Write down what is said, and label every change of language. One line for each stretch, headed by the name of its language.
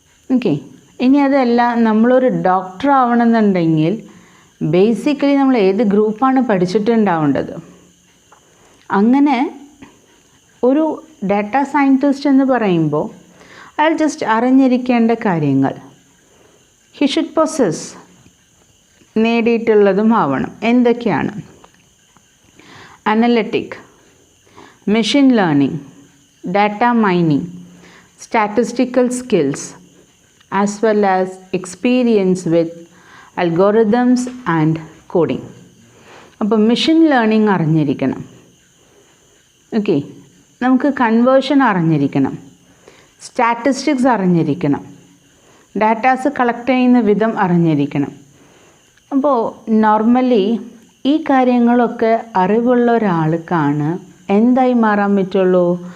Malayalam: Okay, ഇനി അതല്ല നമ്മളൊരു ഡോക്ടർ ആവണമെന്നുണ്ടെങ്കിൽ ബേസിക്കലി നമ്മൾ ഏത് ഗ്രൂപ്പാണ് പഠിച്ചിട്ടുണ്ടാവേണ്ടത്. അങ്ങനെ ഒരു ഡാറ്റ സയൻറ്റിസ്റ്റ് എന്ന് പറയുമ്പോൾ അയാൾ ജസ്റ്റ് അറിഞ്ഞിരിക്കേണ്ട കാര്യങ്ങൾ
English: he should possess
Malayalam: നേടിയിട്ടുള്ളതും ആവണം. എന്തൊക്കെയാണ്?
English: Analytic, machine learning, data mining, statistical skills, as well as experience with algorithms and coding.
Malayalam: അപ്പോൾ മെഷീൻ ലേണിംഗ് അറിഞ്ഞിരിക്കണം. ഓക്കെ, നമുക്ക് കൺവേർഷൻ അറിഞ്ഞിരിക്കണം, സ്റ്റാറ്റിസ്റ്റിക്സ് അറിഞ്ഞിരിക്കണം, ഡാറ്റാസ് കളക്ട് ചെയ്യുന്ന വിധം അറിഞ്ഞിരിക്കണം. അപ്പോൾ നോർമലി ഈ കാര്യങ്ങളൊക്കെ അറിവുള്ള ഒരാൾക്കാണ് എന്തായി മാറാൻ പറ്റുള്ളൂ?